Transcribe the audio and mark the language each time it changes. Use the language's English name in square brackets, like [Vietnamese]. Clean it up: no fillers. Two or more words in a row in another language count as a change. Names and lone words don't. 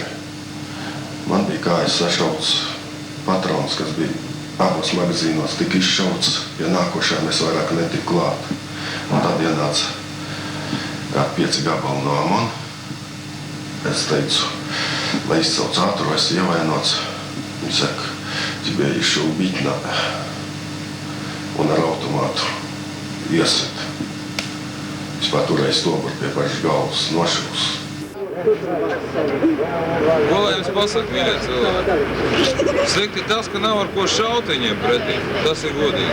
[Latvian] Man bija kājas sašauts patrons, kas bija abos magazīnos, tika izšauts, ja nākošajā mēs vairāk netiku klāt. Un tad ienāca kādi 5 gabali no amona. Es teicu, lai izcelts ātru, es ievainots. Viņi saka, [Russian] тебе еще убить надо. [Latvian] Un ar automātu iesit. Vispār turēja stobru pie pašas galvas nošūs. Ko lai jums pasaka, mīļie cilvēki? Slikti tas, ka nav ar ko šaut viņiem pretī. Tas ir godīgi.